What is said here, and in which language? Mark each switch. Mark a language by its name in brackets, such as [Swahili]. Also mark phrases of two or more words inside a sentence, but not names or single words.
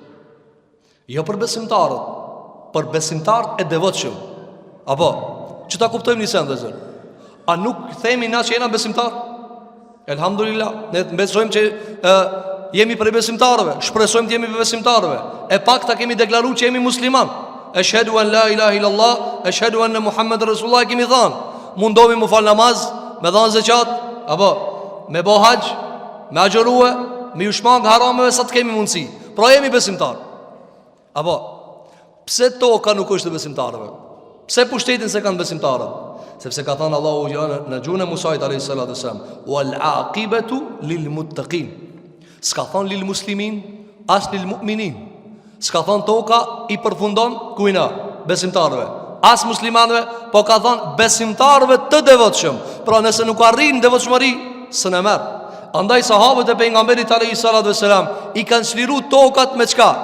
[Albanian] Jo për besimtarët, për besimtarët e devotshëm. Apo, që ta kuptojmë një send, vëllezër? A nuk themi na që jena besimtar? Elhamdulillah, ne besojmë që jemi për besimtarëve, shpresojmë të jemi për besimtarëve. E pakta kemi deklaruar që jemi musliman. [Arabic] أشهد أن لا إله إلا الله أشهد أن محمدا رسول الله, [Albanian] kemi thënë. Mundohemi mu fal namaz, me dhënë zeqat, apo me bo hax, me agjërue, me u shmang harameve sa të kemi mundësi. Pra jemi besimtar. Apo pse toka nuk është e besimtarëve? Pse pushtetin se kanë besimtarët? Sepse ka thënë Allahu në gjuhën e Musait [Arabic] عليه الصلاة والسلام: والعاقبة للمتقين. [Albanian] S'ka thënë [Arabic] للمسلمين, [Albanian] as [Arabic] للمؤمنين. [Albanian] S'ka thënë toka i përfundon kujna? Besimtarëve. As muslimanëve, po ka thënë besimtarëve të devotshëm. Pra nëse nuk arrin devotshmëri, s'në merr. Andaj sahabët e pejgamberit [Arabic] عليه الصلاة والسلام [Albanian] i kanë çliru tokat me çka?